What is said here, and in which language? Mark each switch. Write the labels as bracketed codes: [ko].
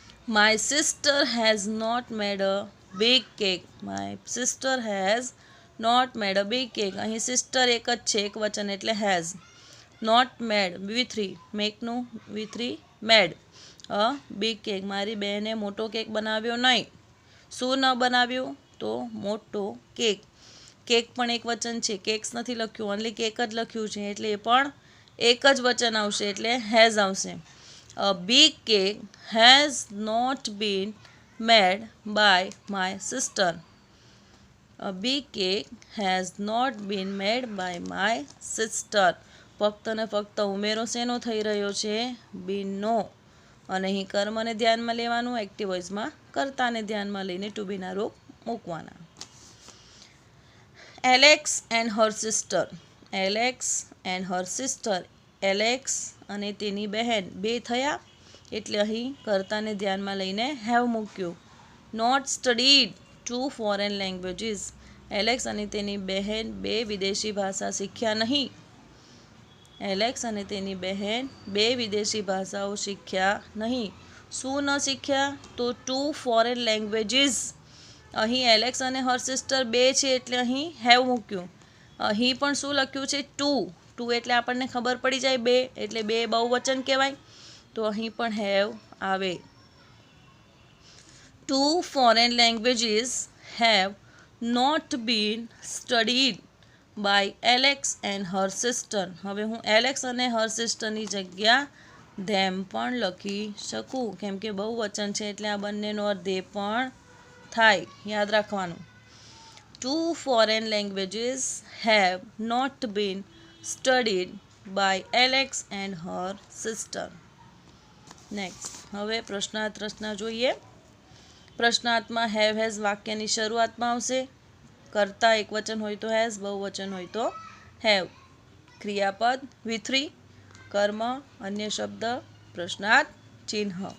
[en] My sister has not made a big cake. My sister has not made a big cake. [gu] અહીં sister એક જ છે, એક વચન એટલે has. Not made V3, મેકનું V3 made. [en] a big cake, [gu] મારી બહેને મોટો કેક બનાવ્યો નહીં. શું ન બનાવ્યું? તો મોટો કેક. કેક પણ એક વચન છે, કેક્સ નથી લખ્યું, ઓનલી કેક જ લખ્યું છે એટલે એ પણ એક જ વચન આવશે એટલે હેઝ આવશે. [en] A big cake has not been made by my sister. A big cake has not been made by my sister. [gu] ફક્ત ને ફક્ત ઉમેરો શેનો થઈ રહ્યો છે? બીનનો. અને અહીં કર્મને ધ્યાનમાં લેવાનું, એક્ટિવ વોઇસમાં કર્તાને ધ્યાનમાં લઈને ટુ બીના રૂપ મૂકવાના. [en] Alex and her sister. Alex and her sister. [gu] Alex અને તેની બહેન બે થયા એટલે અહીં કર્તાને ધ્યાનમાં લઈને હેવ મૂક્યું. [en] Not studied 2 foreign languages. [gu] Alex અને તેની બહેન બે વિદેશી ભાષા શીખ્યા નહીં. એલેક્સ અને તેની બહેન બે વિદેશી ભાષાઓ શીખ્યા નહીં. શું ન શીખ્યા? તો [en] 2 foreign languages. [gu] અહીં એલેક્સ અને હર સિસ્ટર બે છે એટલે અહીં હેવ મૂક્યું. અહીં પણ શું લખ્યું છે? 2 એટલે આપણને ખબર પડી જાય બે એટલે બે બહુવચન કહેવાય. તો અહીં પણ હેવ આવે. [en] 2 foreign languages have not been studied by Alex and her sister. [gu] હવે હું એલેક્સ અને હર સિસ્ટરની જગ્યા ધેમ પણ લખી શકું કેમ કે બહુવચન છે એટલે આ બંનેનો અર્થ ધે પણ થાય, યાદ રાખવાનું. [en] 2 foreign languages have not been studied by Alex and her sister. [gu] Next, હવે પ્રશ્નાર્થ રચના જોઈએ. પ્રશ્નાર્થમાં હેવ હેઝ વાક્યની શરૂઆતમાં આવશે. કર્તા એક વચન હોય તો હેઝ, બહુવચન હોય તો હેવ. ક્રિયાપદ V3, કર્મ અન્ય શબ્દ, પ્રશ્નાર્થ ચિહ્ન.